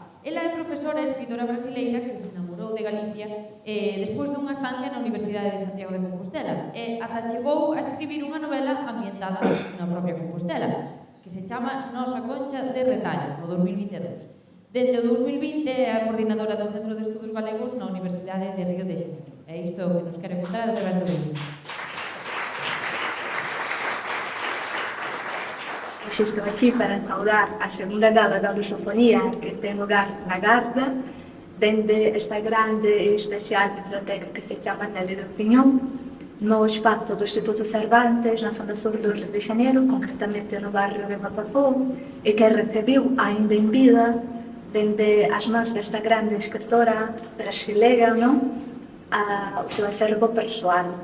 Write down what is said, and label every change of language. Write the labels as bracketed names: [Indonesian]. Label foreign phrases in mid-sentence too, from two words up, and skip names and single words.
[Galician] Ela é profesora e escritora brasileira que se enamorou de Galicia despois dunha estancia na Universidade de Santiago de Compostela e ata chegou a escribir unha novela ambientada na propia Compostela que se chama Nosa Concha de Retallos, no 2022. Dende o 2020 é a coordinadora do Centro de Estudos Galegos na Universidade de Río de Janeiro. É isto que nos quere contar a través do vídeo. [Portuguese] Estou aqui para saudar a segunda gala da lusofonia que tem lugar na Garda, dentro esta grande e especial biblioteca que se chama Nelly do Pinhão, no espaço do Instituto Cervantes, na zona sul do Rio de Janeiro, concretamente no bairro de Botafogo, e que recebeu ainda em vida, dentro as mãos desta grande escritora brasileira, o seu acervo pessoal.